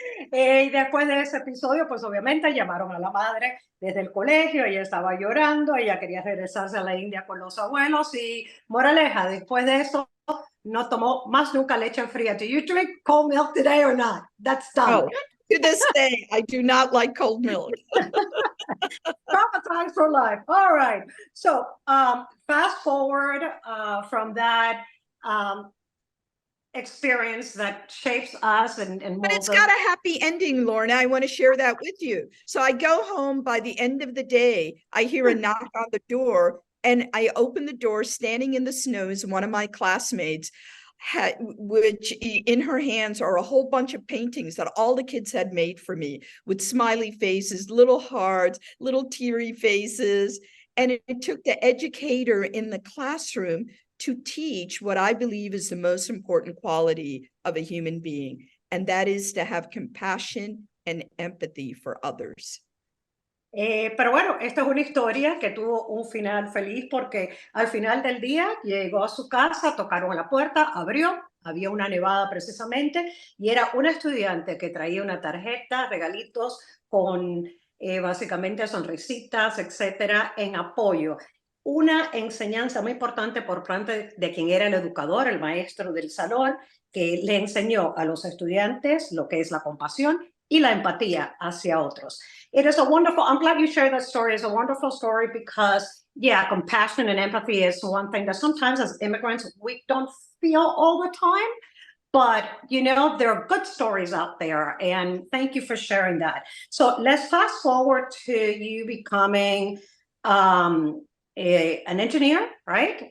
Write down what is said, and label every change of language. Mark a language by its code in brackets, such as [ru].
[es] Y después de ese episodio, pues obviamente llamaron a la madre desde el colegio, ella estaba llorando, ella quería regresarse a la India con los abuelos y moraleja, después de eso no tomó más nunca leche fría. [en] Do you drink cold milk today or not? That's done. Oh, to this day, I do not like cold milk. Traumatized for life. All right. So fast forward from that experience that shapes us and but it's got a happy ending, Lorna. I want to share that with you. So I go home. By the end of the day, I hear a knock on the door and I open the door. Standing in the snow is one of my classmates, which in her hands are a whole bunch of paintings that all the kids had made for me with smiley faces, little hearts, little teary faces. And it took the educator in the classroom to teach what I believe is the most important quality of a human being, and that is to have compassion and empathy for others. [es] Pero bueno, esta es una historia que tuvo un final feliz porque al final del día llegó a su casa, tocaron a la puerta, abrió, había una nevada precisamente y era una estudiante que traía una tarjeta, regalitos con básicamente sonrisitas, etcétera, en apoyo. Una enseñanza muy importante por parte de quien era el educador, el maestro del salón, que le enseñó a los estudiantes lo que es la compasión y la empatía hacia otros. [en] It is a wonderful, I'm glad you shared that story. It's a wonderful story because, yeah, compassion and empathy is one thing that sometimes as immigrants, we don't feel all the time. But, you know, there are good stories out there, and thank you for sharing that. So let's fast forward to you becoming an engineer, right?